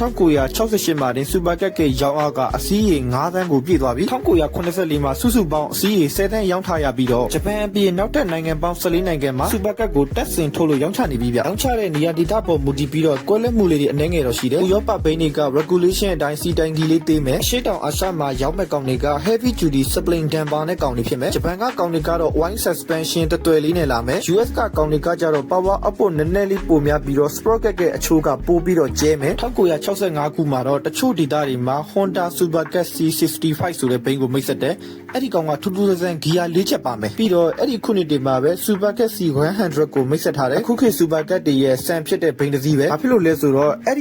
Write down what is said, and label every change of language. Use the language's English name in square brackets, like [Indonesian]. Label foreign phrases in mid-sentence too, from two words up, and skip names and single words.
[Burmese] 1968 မှာတင်စူပါကတ်ရဲ့ရောင်းအားကအစီးရေ9သန်းကိုပြည့်သွားပြီ1984မှာစုစုပေါင်းအစီးရေ10သန်းရောင်းထားရပြီးတော့ဂျပန်အပြင်နောက်ထပ်နိုင်ငံပေါင်း14နိုင်ငံမှာစူပါကတ်ကိုတက်ဆင်ထုတ်လို့ရောင်းချနေပြီဗျရောင်းချတဲ့နေရာဒေသပေါ်မူတည်ပြီးတော့ကွဲလွဲမှုလေးတွေအနည်းငယ်တော့ရှိတယ်ဥရောပ ဘိန်းတွေက regulation အတိုင်းစီတိုင်းကြီးလေးသေးမယ်အရှေ့တောင်အာရှမှာရောင်းမဲ့ကောင်တွေက [English] heavy duty spring damper [Burmese] နဲ့ကောင်တွေဖြစ်မယ်ဂျပန်ကကောင်တွေကတော့ [English] wide suspension [Burmese] တသွယ်လေးနဲ့လာမယ် US ကကောင်တွေကကြတော့ [English] power up [Burmese] နည်းနည်းလေးပိုများပြီး တော့ sprocket ရဲ့အချိုးကပိုပြီးတော့ကျဲမယ်1965ခုမှာတော့တချို့ဒေသတွေမှာ Honda Super Cut C65 ဆိုတဲ့ဘိန်းကိုမိတ်ဆက်တယ်အဲ့ဒီကောင်ကထူးထူးဆန်းဆန်းဂီယာ၄ချက်ပါမယ်ပြီးတော့ အဲ့ဒီခုနှစ်တွေမှာပဲ Super Cut C100 ကိုမိတ်ဆက်ထားတယ်အခုခေတ် Super Cut တွေရဲ့စံဖြစ်တဲ့ဘိန်းတစ်စီးပဲဘာဖြစ်လို့လဲဆိုတော့အဲ့ဒီ